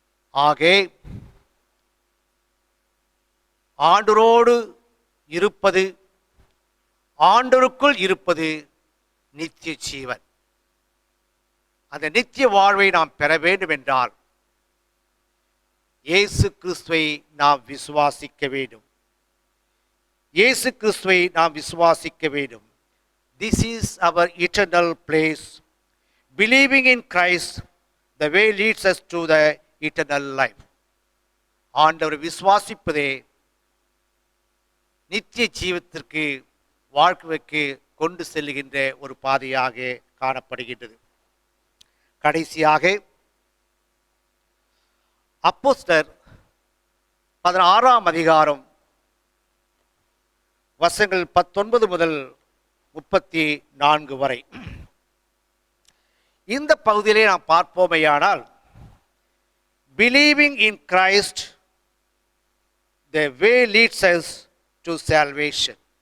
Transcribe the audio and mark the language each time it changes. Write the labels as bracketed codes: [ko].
[ta] ஆகவே ஆண்டவரோடு இருப்பது, ஆண்டவருக்குள் இருப்பது நித்திய ஜீவன். அந்த நித்திய வாழ்வை நாம் பெற வேண்டும் என்றால் இயேசு கிறிஸ்துவை நாம் விசுவாசிக்க வேண்டும். இயேசு கிறிஸ்துவை நாம் விசுவாசிக்க வேண்டும். [en] This is our eternal place. Believing in Christ, the way leads us to the eternal life. [ta] ஆண்டவரை விசுவாசிப்பதே நித்திய ஜீவத்திற்கு, வாழ்க்கைக்கு கொண்டு செல்லுகின்ற ஒரு பாதையாக காணப்படுகின்றது. கடைசியாக அப்போஸ்தலர் 16ஆம் அதிகாரம் வசனங்கள் 19 முதல் 34 வரை இந்த பகுதியிலே நாம் பார்ப்போமேயானால், [en] believing in Christ, the way leads us to salvation.